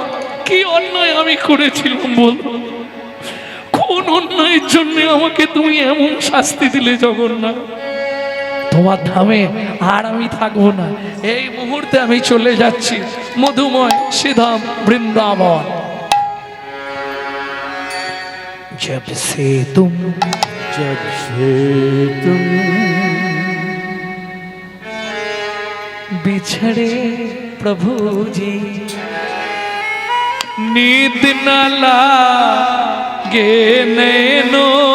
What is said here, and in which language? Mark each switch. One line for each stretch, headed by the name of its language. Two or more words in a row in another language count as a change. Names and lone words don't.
Bangla: কি অন্যায় আমি করেছিলাম বলো? কোন অন্যায়ের জন্য আমাকে তুমি এমন শাস্তি দিলে জগন্নাথ? তোমার ধামে আর আমি থাকবো না, এই মুহূর্তে আমি চলে যাচ্ছি মধুময় শ্রীধাম বৃন্দাবন।
Hindi: जब से तुम बिछड़े प्रभु जी, नींद न लागे नैनो,